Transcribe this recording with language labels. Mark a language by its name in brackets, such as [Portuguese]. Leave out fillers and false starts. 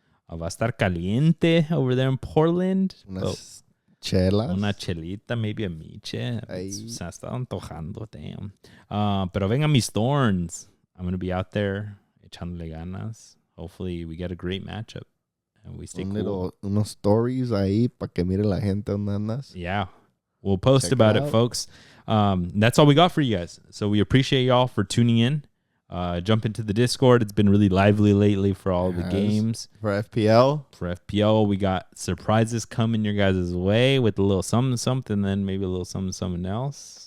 [Spanish] Va a estar caliente [English] over there in Portland. [Spanish] Chelas. Una chelita, [English] maybe a [Spanish] miche. Se ha estado antojando, damn. Pero vengan mis Thorns. [English] I'm going to be out there [Spanish] echándole ganas. [English] Hopefully we get a great matchup. And we stay cool. [Spanish] Unos stories ahí para que mire la gente donde andas. [English] Yeah. We'll post about it, folks. That's all we got for you guys. So we appreciate y'all for tuning in. Jump into the Discord. It's been really lively lately for all the games. For FPL, we got surprises coming your guys' way with a little something, then maybe a little something else.